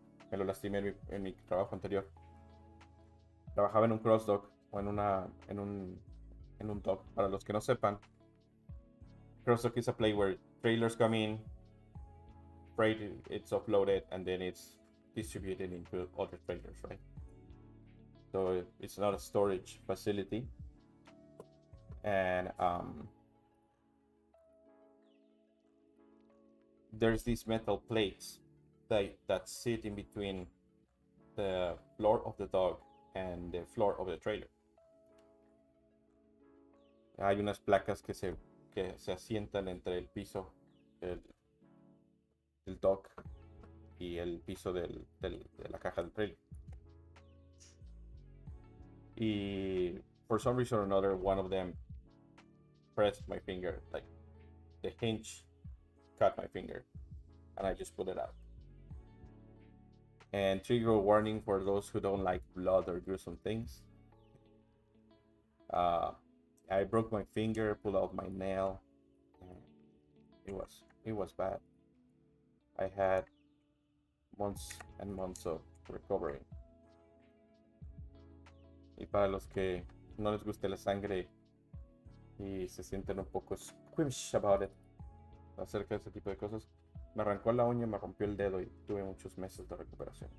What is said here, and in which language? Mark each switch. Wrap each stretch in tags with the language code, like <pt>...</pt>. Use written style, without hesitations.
<es>Me lo lastimé en mi trabajo anterior. Trabajaba en un CrossDock o en un dock. Para los que no sepan,</es> <en>CrossDock is a place where trailers come in, freight it's offloaded, and then it's distributed into other trailers, right? So it's not a storage facility. And there's these metal plates that sit in between the floor of the dock and the floor of the trailer.</en> <es>Hay unas placas que se asientan entre el piso del dock y el piso de la caja del trailer.</es> <en>Y for some reason or another, one of them pressed my finger, like the hinge cut my finger, and I just pulled it out. And trigger warning for those who don't like blood or gruesome things. I broke my finger, pulled out my nail, and it was bad. I had months and months of recovery.</en> <es>Y para los que no les guste la sangre y se sienten un poco</es> <en>squeamish about it</en> <es>acerca de ese tipo de cosas, me arrancó la uña, me rompió el dedo y tuve muchos meses de recuperación.</es>